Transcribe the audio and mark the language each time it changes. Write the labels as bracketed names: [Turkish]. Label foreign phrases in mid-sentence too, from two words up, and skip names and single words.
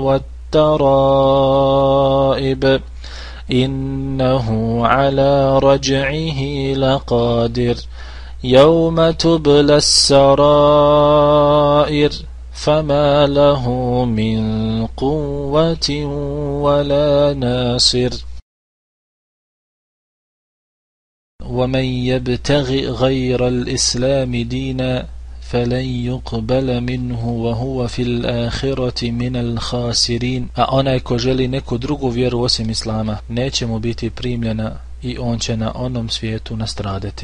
[Arabic] والترائب إنه على رجعه لقادر يوم تبلى السرائر فما له من قوة ولا ناصر ومن يبتغ غير الإسلام دينا فلن يقبل منه وهو في الآخرة من الخاسرين. [Bosnian] A onaj ko želi neku drugu vjeru osim Islama neće mu biti primljena i on će na onom svijetu nastradati.